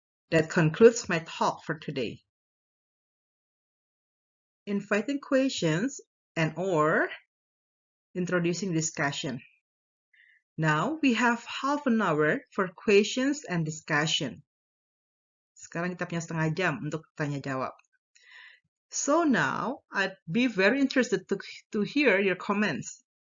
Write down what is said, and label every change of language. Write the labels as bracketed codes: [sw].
[en] That concludes my talk for today. Inviting questions and or introducing discussion. Now we have half an hour for questions and discussion. [id] Sekarang kita punya setengah jam untuk tanya jawab. [en] So now I'd be very interested to hear your comments.